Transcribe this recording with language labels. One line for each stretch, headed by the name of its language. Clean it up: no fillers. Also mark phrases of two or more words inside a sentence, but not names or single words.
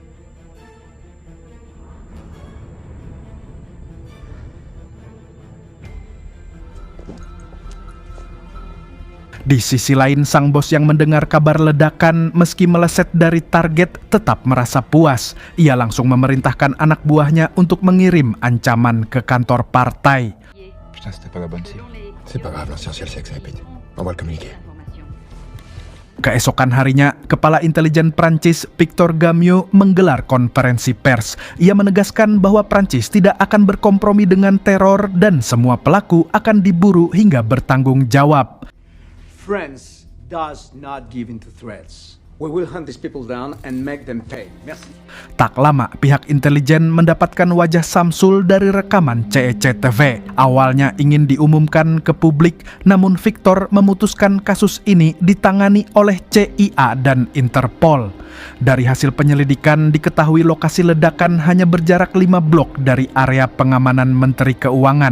Indonesian: Di sisi lain, sang bos yang mendengar kabar ledakan meski meleset dari target tetap merasa puas. Ia langsung memerintahkan anak buahnya untuk mengirim ancaman ke kantor partai.
French: Putain, c'était pas la bonne cible. C'est pas grave, l'ancien ciel sait que ça pète. On va le communiquer.
Indonesian: Keesokan harinya, Kepala Intelijen Prancis Victor Gamiot menggelar konferensi pers. Ia menegaskan bahwa Prancis tidak akan berkompromi dengan teror dan semua pelaku akan diburu hingga bertanggung jawab.
English: France does not give in to threats. We will hunt these people down and make them pay.
French: Merci.
Indonesian: Tak lama, pihak intelijen mendapatkan wajah Samsul dari rekaman CECTV. Awalnya ingin diumumkan ke publik, namun Victor memutuskan kasus ini ditangani oleh CIA dan Interpol. Dari hasil penyelidikan, diketahui lokasi ledakan hanya berjarak 5 blok dari area pengamanan Menteri Keuangan.